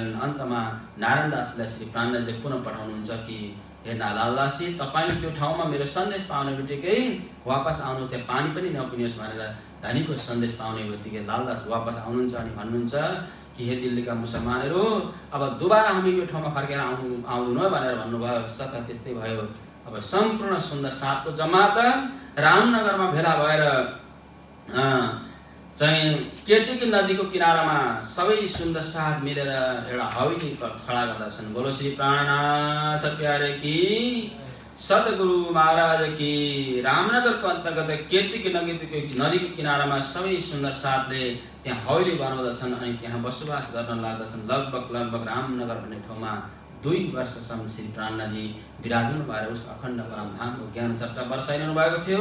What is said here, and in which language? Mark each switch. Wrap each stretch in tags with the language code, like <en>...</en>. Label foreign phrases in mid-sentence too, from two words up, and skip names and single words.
<ne>अन्तमा नारायण दासलाई श्री प्राणजीले पुनः पठाउनुहुन्छ कि हे लालदासी, तपाईँ त्यो ठाउँमा मेरो सन्देश पाउने बित्तिकै वापस आउनु, त्यहाँ पानी पनि नपिनुहोस् भनेर धनीको सन्देश पाउने बित्तिकै लालदास वापस आउनुहुन्छ अनि भन्नुहुन्छ कि हे दिल्लीका मुसलमानहरू, अब दुबारा हामी यो ठाउँमा फर्केर आउँदैनौँ भनेर भन्नुभयो। सत त्यस्तै भयो। अब सम्पूर्ण सुन्दर साथको जमात रामनगरमा भेला भएर चाहिँ केतकी नदीको किनारामा सबै सुन्दर साथ मिलेर एउटा हवेली खडा गर्दछन्।</ne> <hi>बोलो श्री प्राणनाथ प्यारे की, सतगुरु महाराज की।</hi> <ne>रामनगरको अन्तर्गत केतकी नदीको किनारामा सबै सुन्दर साथले त्यहाँ हवेली बनाउँदछन् अनि त्यहाँ बसोबास गर्न लाग्दछन्। लगभग रामनगर भन्ने ठाउँमा 2 वर्षसम्म श्री प्राणजी विराजमान भएर उस अखण्ड परमधामको ज्ञान चर्चा बर्साइरहनु भएको थियो।</ne>